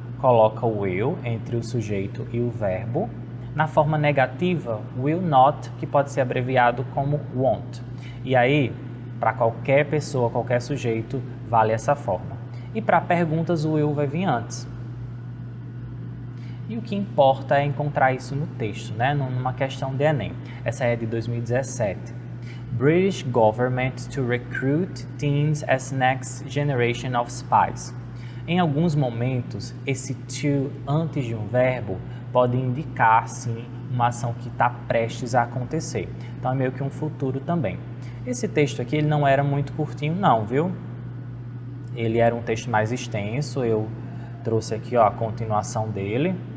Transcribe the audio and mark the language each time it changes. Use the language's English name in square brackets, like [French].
[Portuguese] coloca o will entre o sujeito e o verbo. Na forma negativa, will not, que pode ser abreviado como won't. E aí, para qualquer pessoa, qualquer sujeito, vale essa forma. E para perguntas, o will vai vir antes. E o que importa é encontrar isso no texto, né? Numa questão de Enem. Essa é de 2017. [English] British government to recruit teens as next generation of spies. [Portuguese] Em alguns momentos, esse to antes de um verbo pode indicar, sim, uma ação que está prestes a acontecer. Então, é meio que um futuro também. Esse texto aqui ele não era muito curtinho não, viu? Ele era um texto mais extenso, eu trouxe aqui ó, a continuação dele.